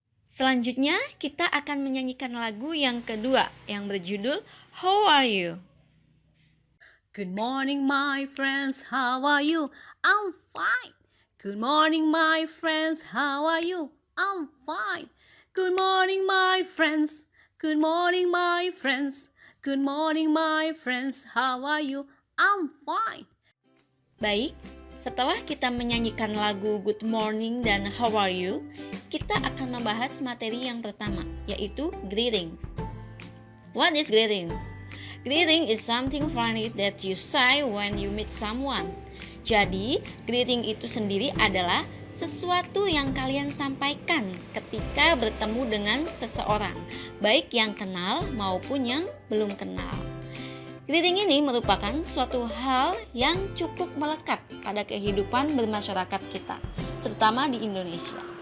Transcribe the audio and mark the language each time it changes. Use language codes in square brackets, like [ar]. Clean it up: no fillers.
[id] Selanjutnya kita akan menyanyikan lagu yang kedua yang berjudul How are you? [en] Good morning, my friends. How are you? I'm fine. Good morning, my friends. How are you? I'm fine. Good morning, my friends. Good morning, my friends. Good morning, my friends. How are you? I'm fine. [id] Baik, setelah kita menyanyikan lagu Good Morning dan How are you, kita akan membahas materi yang pertama, yaitu greeting. [en] What is greetings? Greeting is something funny that you say when you meet someone. [id] Jadi, greeting itu sendiri adalah sesuatu yang kalian sampaikan ketika bertemu dengan seseorang, baik yang kenal maupun yang belum kenal. Greeting ini merupakan suatu hal yang cukup melekat pada kehidupan bermasyarakat kita, terutama di Indonesia.